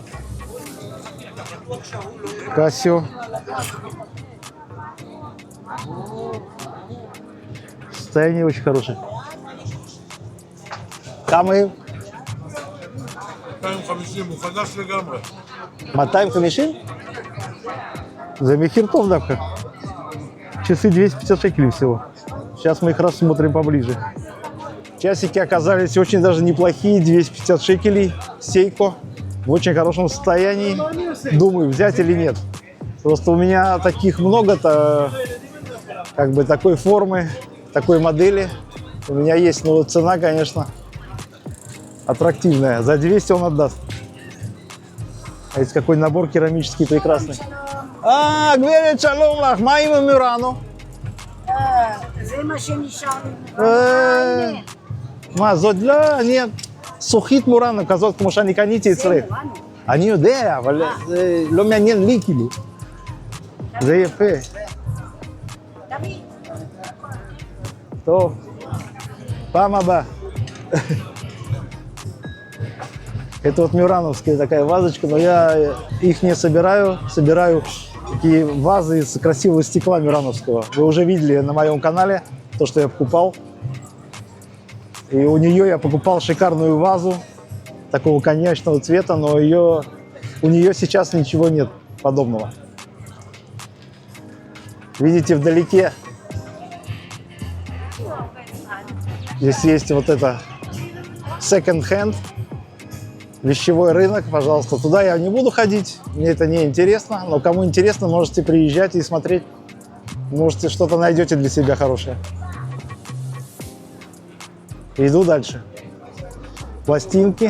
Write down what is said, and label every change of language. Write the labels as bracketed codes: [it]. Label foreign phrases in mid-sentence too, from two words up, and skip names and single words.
[he] קסיו. [ru] Состояние очень хорошее. [he] כמה הם? 250, הוא חדש לגמרי. 250? זה מחיר טוב, דווקא. [ru] Часы 250 шекелей всего. Сейчас мы их рассмотрим поближе. Часики оказались очень даже неплохие, 250 шекелей, Сейко, в очень хорошем состоянии. Думаю, взять или нет. Просто у меня таких много-то, как бы такой формы, такой модели. У меня есть, но цена, конечно, аттрактивная. За 200 он отдаст. А есть какой набор керамический прекрасный. А, [he] גברת שלום לך, מה עם המורנו? זה מה שנשאר לי. מה, זאת לא, אני זכוכית מורנו כזאת כמו שאני קניתי אצלך. אני יודע, אבל זה לא מעניין לי כאילו. זה יפה. תביא. טוב, פעם הבאה. [ru] Это вот мюрановская такая вазочка, но я их не собираю. Собираю такие вазы из красивого стекла мюрановского. Вы уже видели на моем канале то, что я покупал. И у нее я покупал шикарную вазу такого коньячного цвета, но у нее сейчас ничего нет подобного. Видите, вдалеке здесь есть вот это [en] second hand. [ru] Вещевой рынок, пожалуйста. Туда я не буду ходить, мне это не интересно. Но кому интересно, можете приезжать и смотреть. Можете что-то найдете для себя хорошее. Иду дальше. Пластинки.